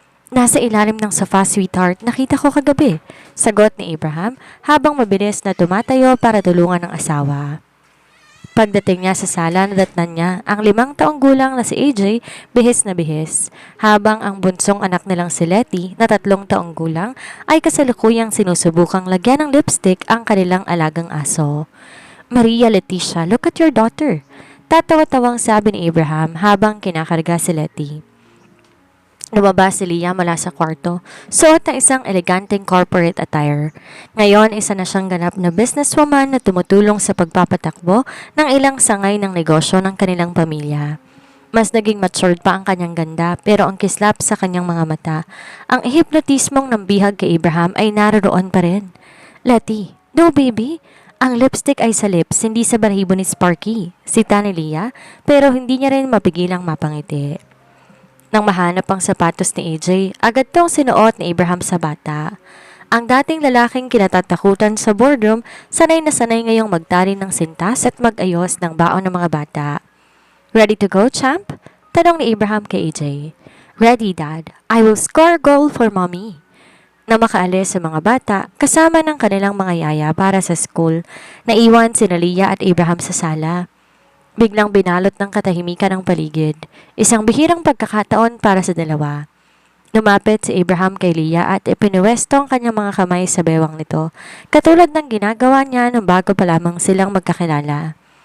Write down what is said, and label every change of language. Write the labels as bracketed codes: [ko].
[tl] Nasa ilalim ng sofa, sweetheart. Nakita ko kagabi. Sagot ni Abraham habang mabilis na tumatayo para tulungan ang asawa. Pagdating niya sa sala, nadatnan niya ang 5 taong gulang na si AJ, bihis na bihis. Habang ang bunsong anak nilang si Letty, na 3 taong gulang, ay kasalukuyang sinusubukang lagyan ng lipstick ang kanilang alagang aso. [en] Maria Leticia, look at your daughter. [tl] Tatawa-tawang sabi ni Abraham habang kinakarga si Letty. Lumabas si Leah mula sa kwarto, suot na isang eleganteng corporate attire. Ngayon, isa na siyang ganap na businesswoman na tumutulong sa pagpapatakbo ng ilang sangay ng negosyo ng kanilang pamilya. Mas naging matured pa ang kanyang ganda pero ang kislap sa kanyang mga mata, ang hipnotismong nambihag kay Abraham ay naroroon pa rin. Letty, no baby, ang lipstick ay sa lips, hindi sa balahibo ni Sparky, sita ni Leah, pero hindi niya rin mapigilang mapangiti. Nang mahanap ang sapatos ni AJ, agad tong sinuot ni Abraham sa bata. Ang dating lalaking kinatatakutan sa boardroom, sanay na sanay ngayong magtari ng sintas at mag-ayos ng baon ng mga bata. [en] Ready to go, champ? [tl] Tanong ni Abraham kay AJ. [en] Ready, Dad. I will score a goal for mommy. [tl] Na makaalis sa mga bata, kasama ng kanilang mga yaya para sa school, naiwan si Leah at Abraham sa sala. Biglang binalot ng katahimikan ang paligid, isang bihirang pagkakataon para sa dalawa. Lumapit si Abraham kay Leah at ipinuwesto ang kanyang mga kamay sa bewang nito, katulad ng ginagawa niya nung bago pa lamang silang magkakilala.